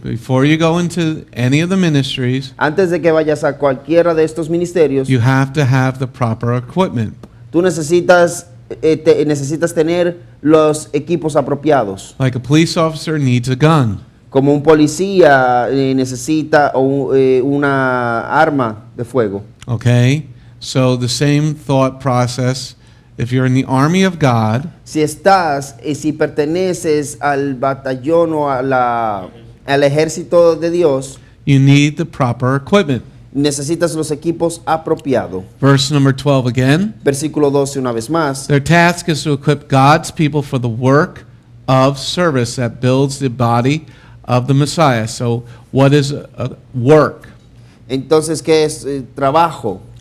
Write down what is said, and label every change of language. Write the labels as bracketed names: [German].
[English] Before you go into any of the ministries, [Spanish] Antes de que vayas a cualquiera de estos ministerios, [English] you have to have the proper equipment. [Spanish] tú necesitas tener los equipos apropiados. [English] Like a police officer needs a gun. [Spanish] Como un policía necesita una arma de fuego. [English] Okay? So the same thought process if you're in the army of God, [Spanish] Si estás y si perteneces al batallón o al ejército de Dios, [English] you need the proper equipment. [Spanish] necesitas los equipos apropiados. [English] Verse number 12 again. [Spanish] Versículo 12 una vez más. [English] Their task is to equip God's people for the work of service that builds the body of the Messiah. So, what is a work? [Spanish] Entonces, ¿qué es trabajo?